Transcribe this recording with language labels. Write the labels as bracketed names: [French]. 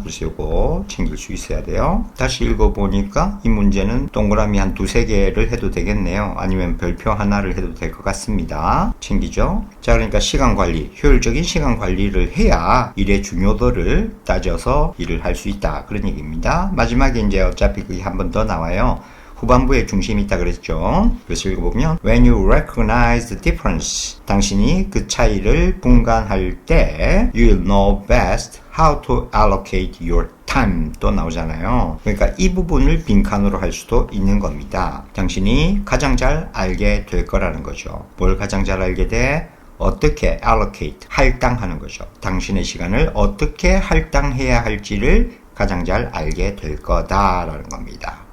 [Korean] 그래서 이거 챙길 수 있어야 돼요. 다시 읽어보니까 이 문제는 동그라미 한 두세 개를 해도 되겠네요. 아니면 별표 하나를 해도 될 것 같습니다. 챙기죠? 자, 그러니까 시간 관리, 효율적인 시간 관리를 해야 일의 중요도를 따져서 일을 할 수 있다. 그런 얘기입니다. 마지막에 이제 어차피 그게 한 번 더 나와요. 후반부에 중심이 있다 그랬죠. 그래서 읽어보면 [English] When you recognize the difference [Korean] 당신이 그 차이를 분간할 때 [English] You'll know best how to allocate your time [Korean] 또 나오잖아요. 그러니까 이 부분을 빈칸으로 할 수도 있는 겁니다. 당신이 가장 잘 알게 될 거라는 거죠. 뭘 가장 잘 알게 돼? 어떻게 allocate, 할당하는 거죠. 당신의 시간을 어떻게 할당해야 할지를 가장 잘 알게 될 거다라는 겁니다.